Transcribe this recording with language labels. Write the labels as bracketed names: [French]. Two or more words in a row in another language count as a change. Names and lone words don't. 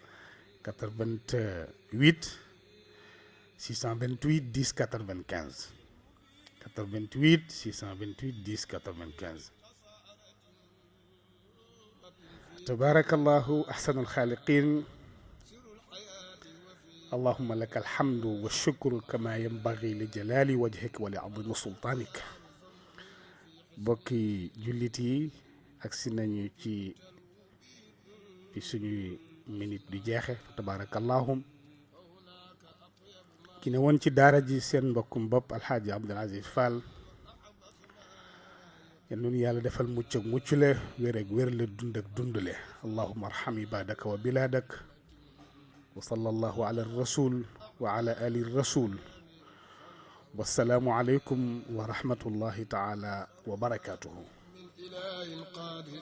[Arabic] 88 628 10 95 88 628 10 95 تبارك الله أحسن الخالقين اللهم لك الحمد والشكر كما ينبغي لجلال وجهك ولعظيم سلطانك [Wolof] بوكي جلتي أكسنا نيوتي في سنو minute di jeexe tabarakallahu ki ne woon ci daara ji seen mbokkum bopp alxaaji Abdul Aziz Fall yal na nu yàlla defal mucc ak muccule wér ak wér la dund ak dundule [Arabic] اللهم ارحم عبادك وبلادك وصلى الله على الرسول وعلى آل الرسول والسلام عليكم ورحمة الله تعالى وبركاته